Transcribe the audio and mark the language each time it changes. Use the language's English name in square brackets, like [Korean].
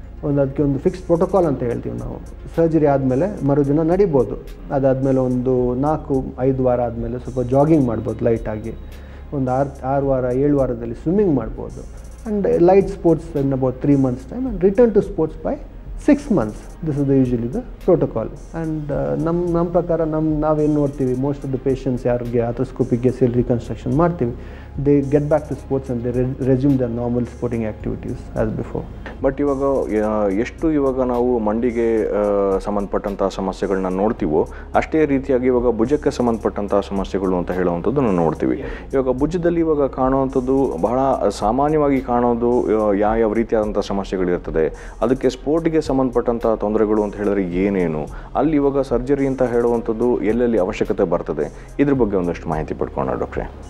[Kannada] ಅದಕ್ಕೆ ಒಂದು fixed protocol ಅಂತ ಹೇಳ್ತೀವಿ ನಾವು. ಸರ್ಜರಿ ಆದಮೇಲೆ ಮರುದಿನ ನಡಿಬೋದು, ಅದಾದಮೇಲೆ ಒಂದು 4-5 ವಾರ ಆದಮೇಲೆ ಸ್ವಲ್ಪ ಜಾಗಿಂಗ್ ಮಾಡ್ಬೋದು ಲೈಟಾಗಿ, ಒಂದು 6 ವಾರ 7 ವಾರದಲ್ಲಿ ಸ್ವಿಮ್ಮಿಂಗ್ ಮಾಡ್ಬೋದು, [English] And light sports in about 3 months time, and return to sports by 6 months. This is usually the protocol. And [Kannada] ನಮ್ಮ ಪ್ರಕಾರ ನಾವೇನು ನೋಡ್ತೀವಿ, [English] most of the patients [Kannada] ಯಾರಿಗೆ ಆರ್ಥ್ರೋಸ್ಕೋಪಿಗೆ ಸೆಲ್ ರಿಕನ್ಸ್ಟ್ರಕ್ಷನ್ ಮಾಡ್ತೀವಿ, [English] they get back to sports and they resume their normal sporting activities as before. [Kannada] But ಇವಾಗ ಎಷ್ಟು ಇವಾಗ ನಾವು ಮಂಡಿಗೆ ಸಂಬಂಧಪಟ್ಟಂಥ ಸಮಸ್ಯೆಗಳನ್ನ ನೋಡ್ತೀವೋ ಅಷ್ಟೇ ರೀತಿಯಾಗಿ ಇವಾಗ ಭುಜಕ್ಕೆ ಸಂಬಂಧಪಟ್ಟಂಥ ಸಮಸ್ಯೆಗಳು ಅಂತ ಹೇಳುವಂಥದ್ದು ನಾವು ನೋಡ್ತೀವಿ. ಇವಾಗ ಭುಜದಲ್ಲಿ ಇವಾಗ ಕಾಣುವಂಥದ್ದು ಬಹಳ ಸಾಮಾನ್ಯವಾಗಿ ಕಾಣೋದು ಯಾವ ರೀತಿಯಾದಂಥ ಸಮಸ್ಯೆಗಳಿರ್ತದೆ, ಅದಕ್ಕೆ ಸ್ಪೋರ್ಟ್ಗೆ ಸಂಬಂಧಪಟ್ಟಂಥ ತೊಂದರೆಗಳು ಅಂತ ಹೇಳಿದ್ರೆ ಏನೇನು, ಅಲ್ಲಿ ಇವಾಗ ಸರ್ಜರಿ ಅಂತ ಹೇಳುವಂಥದ್ದು ಎಲ್ಲೆಲ್ಲಿ ಅವಶ್ಯಕತೆ ಬರ್ತದೆ, ಇದ್ರ ಬಗ್ಗೆ ಒಂದಷ್ಟು ಮಾಹಿತಿ ಪಡ್ಕೊಳ್ಳೋಣ ಡಾಕ್ಟ್ರೆ.